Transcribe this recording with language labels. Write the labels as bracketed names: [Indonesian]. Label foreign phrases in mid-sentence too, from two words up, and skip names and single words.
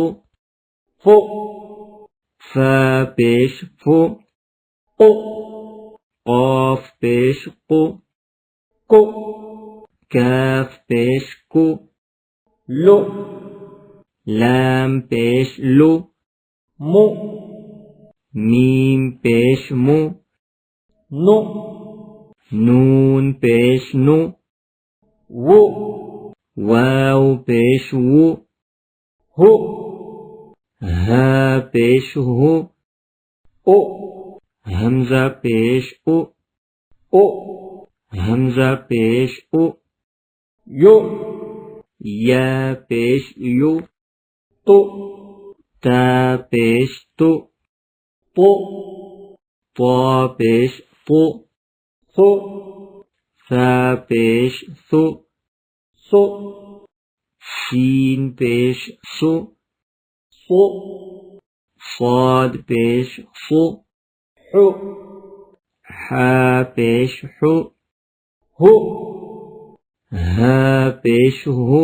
[Urdu] فو فا پیش فو قو قاف پیش قو کو کاف پیش کو لو لام پیش لو مو میم پیش مو نو نون پیش نو وو واو پیش وو ہو ہا پیش ہو او حمزہ پیش او او حمزہ پیش او یو یا پیش یو تو تا پیش تو تو طا پیش طو سو ثا پیش ثو سو شین پیش سو سو صاد پیش صو حو حا پیش حو ہو ہا پیش ہو